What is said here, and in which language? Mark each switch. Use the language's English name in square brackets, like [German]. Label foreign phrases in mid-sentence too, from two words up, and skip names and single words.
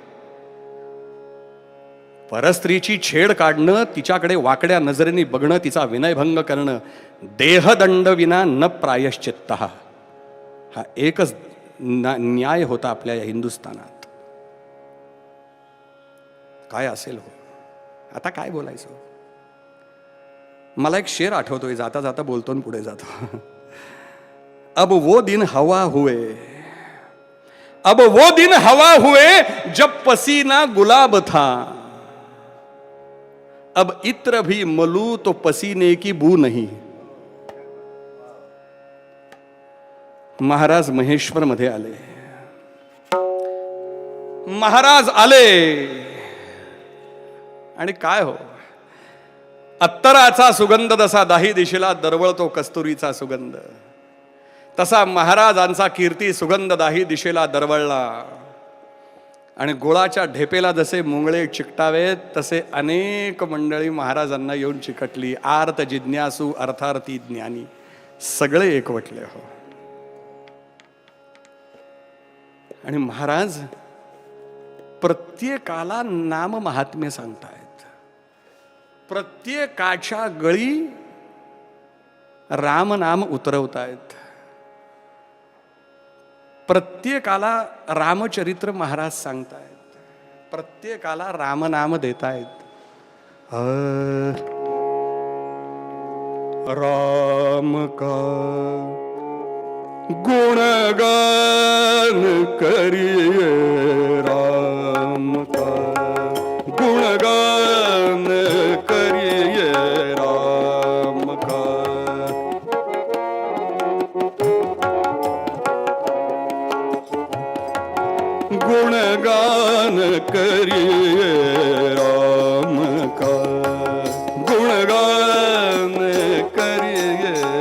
[Marathi] परस्त्रीची छेड काढणं, तिच्याकडे वाकड्या नजरेने बघणं, तिचा विनयभंग करणं, देहदंड विना न प्रायश्चित्त, हा एकच न्याय होता आपल्या या हिंदुस्थानात. काय असेल हो, आता काय बोलायचं. मला एक शेर आठवतोय, जाता जाता बोलतो पुढे जातो. [Hindi] अब वो दिन हवा हुए, अब वो दिन हवा हुए जब पसीना गुलाब था, अब इत्र भी मलू तो पसीने की बू नहीं. [Marathi] महाराज महेश्वर मध्ये आले, महाराज आले आणि काय हो, अत्तराचा सुगंध जसा दाही दिशेला दरवळतो कस्तुरीचा सुगंध, तसा महाराजांचा कीर्ती सुगंध दाही दिशेला दरवळला. आणि गोळाच्या ढेपेला जसे मुंगळे चिकटावेत तसे अनेक मंडळी महाराजांना येऊन चिकटली. आर्त जिज्ञासू अर्थार्थी ज्ञानी सगळे एकवटले हो. आणि महाराज प्रत्येकाला नाम महात्म्य सांगतायत, प्रत्येकाच्या गळी राम नाम उतरवतायत, प्रत्येकाला रामचरित्र महाराज सांगतायत, प्रत्येकाला रामनाम देतायत. [Hindi] राम का गुणगान करिए, राम का गुणगान करिए, राम का गुणगान करिए, राम का गुणगान करिए.